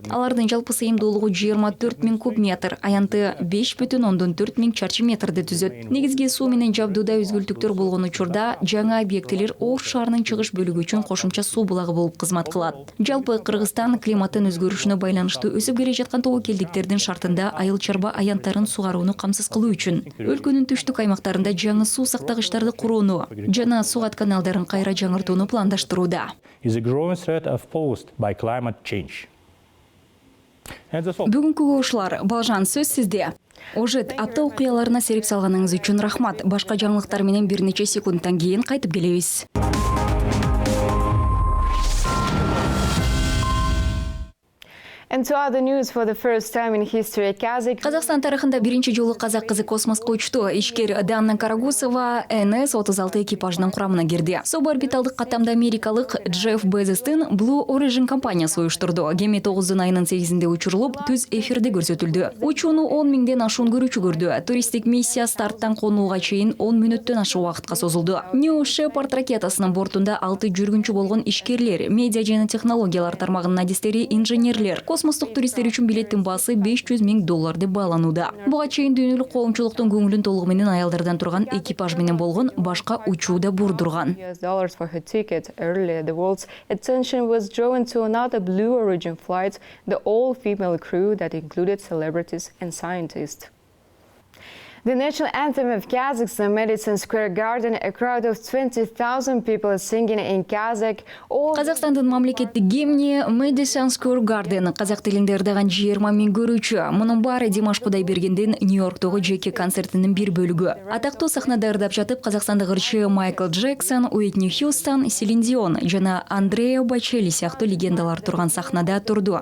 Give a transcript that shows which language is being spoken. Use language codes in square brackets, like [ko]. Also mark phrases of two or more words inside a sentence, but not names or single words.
[ky] Алардын жалпы сыйымдуулугу 24,000 куб метр, аянты 5,4 миң чарчы метрди түзөт. Негизги суу менен жабдууда өзгөлтүктөр болгон учурда жаңы объектилер Ош шаарынын чыгыш бөлүгү үчүн кошумча суу булагы болуп кызмат кылат. Жалпы Кыргызстан климаттын өзгөрүшүнө байланыштуу өсүп келе жаткан тобокелдиктердин шартында айыл чарба аянттарын сугарууну камсыз кылуу үчүн өлкөнүн түштүк аймактарында жаңы суу сактагычтарды курууну жана сугат каналдарын кайра жаңыртууну пландаштырууда. [en] Is a growing threat posed by climate change. And that's all. [ky] Бүгүнкү ушулар. Балжан, сөз сизде. Ожет, апта окуяларына серип салганыңыз үчүн рахмат. Башка жаңылыктар менен бир нече секундтан кийин кайтып келебиз. [en] And to other news, for the first time in history, [ky] Казакстан тарыхында биринчи жолу казак кызы космоско учту. Ишкер Данна Карагусова НС-36 экипажынын курамына кирди. Суборбиталдык каттамда америкалык Джефф Безостун Blue Origin компаниясы уюштурду. Кеме 9 айынын 8-inde учурулуп, түз эфирде көрсөтүлдү. Учууну 10 миңден ашуун көрүүчү көрдү. Туристтик миссия старттан конууга чейин 10 мүнөттөн ашык убакытка созулду. New Shepard ракетасынын бортунда 6 жүргүнчү болгон ишкерлер, медиа жана технологиялар тармагынын адистери, инженерлер, космостук туристтер үчүн билеттин баасы $500,000 деп бааланууда. Буга чейин дүйнөлүк коомчулуктун көңүлүн толугу менен аялдардан турган экипаж менен болгон башка учууда бурдурган. [en] $US for her ticket. Earlier, the world's attention was drawn to another Blue Origin flight, the all-female crew that included celebrities and scientists. The national anthem of Kazakhstan, Madison Square Garden, a crowd of 20,000 people singing in Kazakh. [ky] Казакстандын мамлекеттик гимни Madison Square Garden казак тилинде ырдаган 20 миң көрүүчү. Мунун баары Димаш Кудайбергендин Нью-Йорктогу жеке концертинин бир бөлүгү. Атактуу сахнада ырдап жатып казакстандык ырчы Майкл Джексон, Уитни Хьюстон, Селин Дион жана Андреа Бочелли сыяктуу легендалар турган сахнада турду.